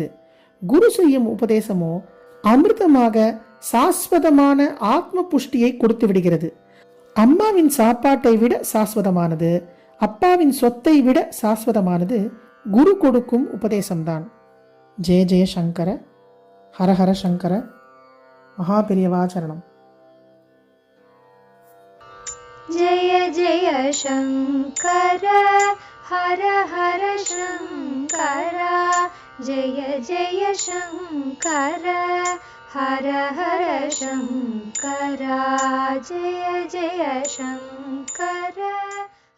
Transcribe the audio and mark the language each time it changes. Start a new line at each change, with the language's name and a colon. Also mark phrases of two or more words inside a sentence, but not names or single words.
Tamil: குரு செய்யும் உபதேசமோ அமிர்தமாக சாஸ்வதமான ஆத்ம புஷ்டியை கொடுத்து விடுகிறது. அம்மாவின் சாப்பாட்டை விட சாஸ்வதமானது, அப்பாவின் சொத்தை விட சாஸ்வதமானது குரு கொடுக்கும் உபதேசம்தான்.
Sanskrit: जय जय शङ्कर हरहर शङ्कर महापेरियवाचरणम्. जय जय शंकर हर हर शंकर, जय जय शंकर हर हर शंकर, जय जय शंकर.